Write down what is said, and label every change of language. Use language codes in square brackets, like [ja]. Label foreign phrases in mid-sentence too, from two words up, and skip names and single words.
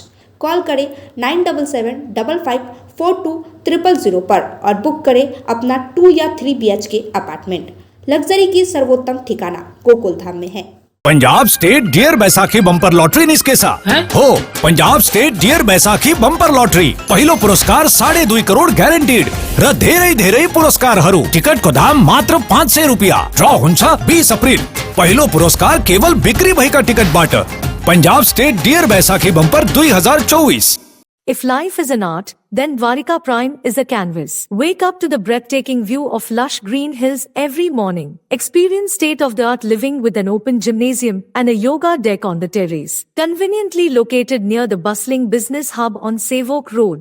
[hi] कॉल करें 9755542000 पर और बुक करें अपना 2 या 3 BHK अपार्टमेंट। लग्जरी की सर्वोत्तम ठिकाना गोकुल धाम में है। [ne] पंजाब स्टेट डियर बैसाखी बम्पर लॉटरी निस्केसा हो पंजाब स्टेट डियर बैसाखी बम्पर लॉटरी पहिलो पुरस्कार 2.5 करोड़ ग्यारेंटीड र धेरै पुरस्कार टिकट को दाम मात्र 500 रुपया ड्रॉ हुन्छ 20 अप्रिल पहिलो पुरस्कार केवल बिक्री भएका टिकट बाट पंजाब स्टेट डियर बैसाखी बम्पर 2024। [en] If life is an art, then Dwarika Prime is a canvas. Wake up to the breathtaking view of lush green hills every morning. Experience state-of-the-art living with an open gymnasium and a yoga deck on the terrace. Conveniently located near the bustling business hub on Savok Road.